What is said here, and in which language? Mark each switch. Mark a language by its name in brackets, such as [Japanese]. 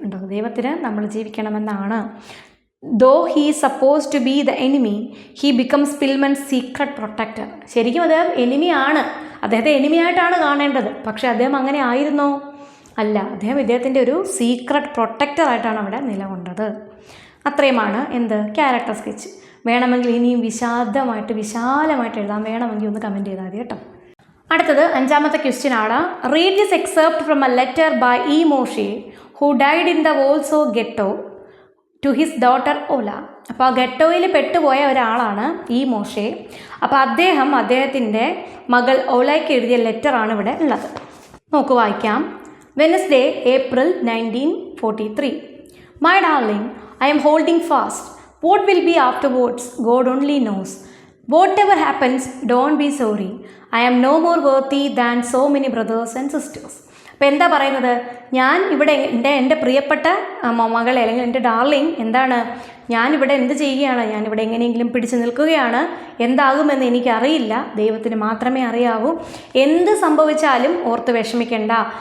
[Malayalam] ഉണ്ടോ, ദൈവത്തിന് നമ്മൾ ജീവിക്കണമെന്നാണ്. [English] Though he is supposed to be the enemy, he becomes Spillman's secret protector. [Malayalam] ശരിക്കും അദ്ദേഹം എനിമിയാണ്, അദ്ദേഹത്തെ എനിമിയായിട്ടാണ് കാണേണ്ടത്. പക്ഷേ അദ്ദേഹം അങ്ങനെ ആയിരുന്നോ? അല്ല, അദ്ദേഹം ഇദ്ദേഹത്തിൻ്റെ ഒരു സീക്രട്ട് പ്രൊട്ടക്ടറായിട്ടാണ് അവിടെ നിലകൊണ്ടത്. അത്രയുമാണ് എന്ത്, ക്യാരക്ടർ സ്കെച്ച്. വേണമെങ്കിൽ ഇനിയും വിശാലമായിട്ട് എഴുതാം, വേണമെങ്കിൽ ഒന്ന് കമൻറ്റ് ചെയ്താൽ മതി കേട്ടോ. അടുത്തത് 5ാമത്തെ ക്വസ്റ്റ്യൻ ആണ്. [English] Read this except from a letter by E Moshe who died in the Warsaw ghetto to his daughter Ola. [Malayalam] അപ്പോൾ ആ ഗെട്ടോയിൽ പെട്ടുപോയ ഒരാളാണ് ഈ മോഷെ. അപ്പോൾ അദ്ദേഹത്തിൻ്റെ മകൾ ഓലയ്ക്ക് എഴുതിയ ലെറ്ററാണ് ഇവിടെ ഉള്ളത്. നോക്ക് വായിക്കാം. Wednesday, April 1943. [English] My darling, I am holding fast. What will be afterwards, God only knows. Whatever happens, don't be sorry. I am no more worthy than so many brothers and sisters. [Malayalam] അപ്പോൾ എന്താ പറയുന്നത്, ഞാൻ ഇവിടെ എൻ്റെ പ്രിയപ്പെട്ട മകളെ അല്ലെങ്കിൽ എൻ്റെ ഡാർലിങ് എന്താണ്, ഞാനിവിടെ എന്ത് ചെയ്യുകയാണ്, ഞാനിവിടെ എങ്ങനെയെങ്കിലും പിടിച്ചു നിൽക്കുകയാണ്. എന്താകുമെന്ന് എനിക്കറിയില്ല, ദൈവത്തിന് മാത്രമേ അറിയാവൂ. എന്ത് സംഭവിച്ചാലും ഓർത്ത് വിഷമിക്കേണ്ട.